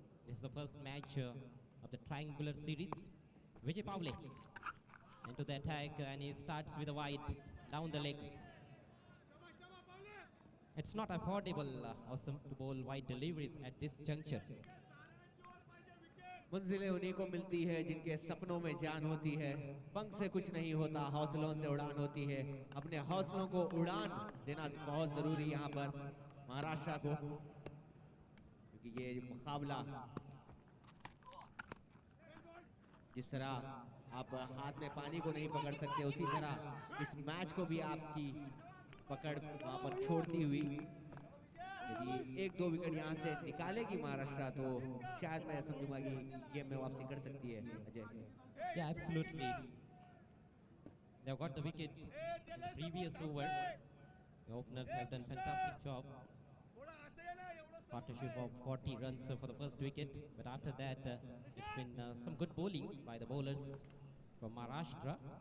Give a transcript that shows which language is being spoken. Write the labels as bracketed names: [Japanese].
[English] This is the first match of the triangular series. Vijay Pavle into the attack and he starts with a wide down the legs. It's not affordable, Awesome, to bowl wide deliveries at this juncture. [Hindi] मंजिलें उन्हीं को मिलती है जिनके सपनों में जान होती है। पंख से कुछ नहीं होता, हौसलों से उड़ान होती है। अपने हौसलों को उड़ान देना बहुत जरूरी यहाँ पर महाराष्ट्र को, क्योंकि ये मुकाबला जिस तरह आप हाथ में पानी को नहीं पकड़ सकते, उसी तरह इस मैच को भी आपकी पकड़ वहाँ पर छोड़ती हुई यदि 1-2 विकेट यहाँ से निकालेगी महाराष्ट्र तो शायद मैं समझूंगा कि गेम में वापसी कर सकती है। Ajay, [English] Yeah, absolutely. They've got the wicket in the previous over. The openers have done fantastic job. Partnership of 40 runs for the first wicket, but after that it's been some good bowling by the bowlers from Maharashtra.